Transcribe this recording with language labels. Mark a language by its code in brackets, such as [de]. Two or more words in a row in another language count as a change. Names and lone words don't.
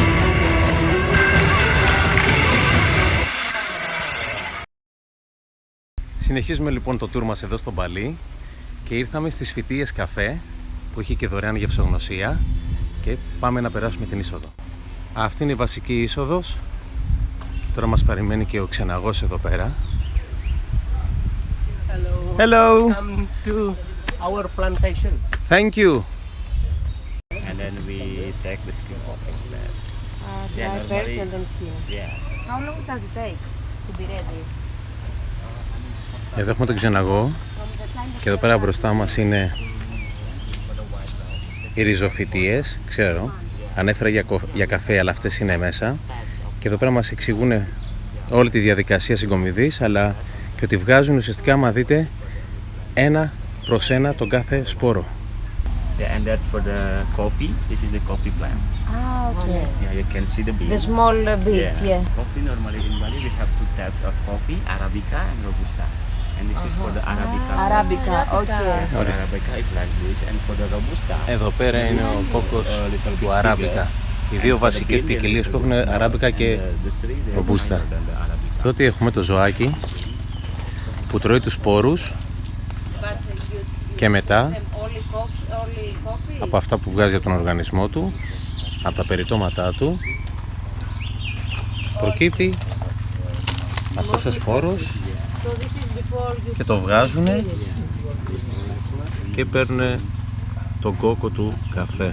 [el] Συνεχίζουμε λοιπόν το tour μας εδώ στο Μπαλί και ήρθαμε στις Φυτείες Καφέ που έχει και δωρεάν γευσογνωσία και πάμε να περάσουμε την είσοδο. Αυτή είναι η βασική είσοδος και τώρα μας περιμένει και ο ξεναγός εδώ πέρα. [en] Hello. Hello. Welcome to our plantation. Thank you. And then we take the skin off of that. Dry first and then skin. Yeah. How long does it take to be ready? [el] Εδώ έχουμε τον ξεναγό και εδώ πέρα μπροστά μας είναι οι ριζοφυτείες, ξέρω, ανέφερα για καφέ αλλά αυτές είναι μέσα και εδώ πέρα μας εξηγούν όλη τη διαδικασία συγκομιδής αλλά και ότι βγάζουν ουσιαστικά, άμα δείτε, ένα προς ένα τον κάθε σπόρο. [en] Yeah, and that's for the coffee. This is the coffee plant. Ah, okay. Yeah, you can see the beans. The small bits, yeah. Coffee normally in Bali we have two types of coffee, Arabica and Robusta. And this is for the Arabica. Arabica, okay. For the Arabica is like this, and for the Robusta. [el] Εδώ πέρα είναι ο κόκκος του Αράμπικα. Οι δύο βασικές ποικιλίες που έχουν Αράμπικα και Ρομπούστα. Τότε έχουμε το ζωάκι που τρώει τους σπόρους και μετά από αυτά που βγάζει από τον οργανισμό του, από τα περιτώματά του, προκύπτει αυτός ο σπόρος και το βγάζουν και παίρνουν τον κόκκο του καφέ.